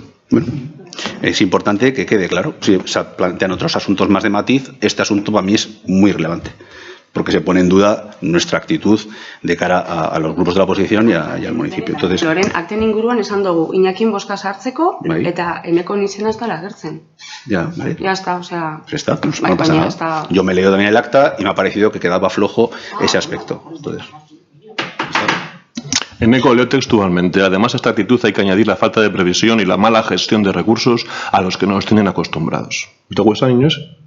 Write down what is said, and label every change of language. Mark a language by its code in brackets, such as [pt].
[es] bueno, es importante que quede claro. Si se plantean otros asuntos más de matiz, este asunto para mí es muy relevante, porque se pone en duda nuestra actitud de cara a los grupos de la oposición y al municipio. Entonces, [eu] Loren, akten inguruan esan dugu, Iñakin boska sartzeko, eta eneko izena ez dela agertzen. [es] Ya, vale. Ya está, o sea... Pues está, no pasa nada. Está... Yo me he leído también el acta y me ha parecido que quedaba flojo ese aspecto. Entonces, Eneco leo textualmente. Además, a esta actitud hay que añadir la falta de previsión y la mala gestión de recursos a los que nos tienen acostumbrados. ¿Te gusta, niños?